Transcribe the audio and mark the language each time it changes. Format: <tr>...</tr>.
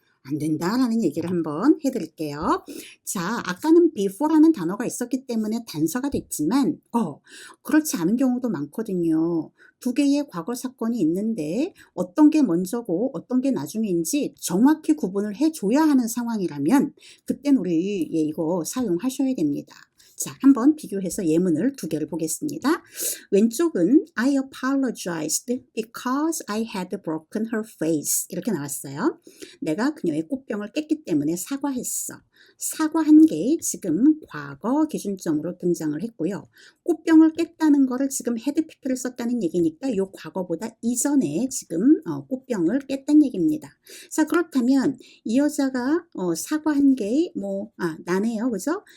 <ko>안 된다라는 얘기를 한번 해드릴게요. 자, 아까는 before라는 단어가 있었기 때문에 단서가 됐지만 그렇지 않은 경우도 많거든요. 두 개의 과거 사건이 있는데 어떤 게 먼저고 어떤 게 나중인지 정확히 구분을 해줘야 하는 상황이라면 그땐 우리 이거 사용하셔야 됩니다. 자, 한번 비교해서 예문을 두 개를 보겠습니다. 왼쪽은</ko> <en>I apologized because I had broken her face</en> <ko>이렇게 나왔어요. 내가 그녀의 꽃병을 깼기 때문에 사과했어. 사과한 게 지금 과거 기준점으로 등장을 했고요. 꽃병을 깼다는 거를 지금 헤드 PP를 썼다는 얘기니까 요 과거보다 이전에 지금 꽃병을 깼다는 얘기입니다. 자, 그렇다면 이 여자가 사과한 게 나네요. 그죠?</ko>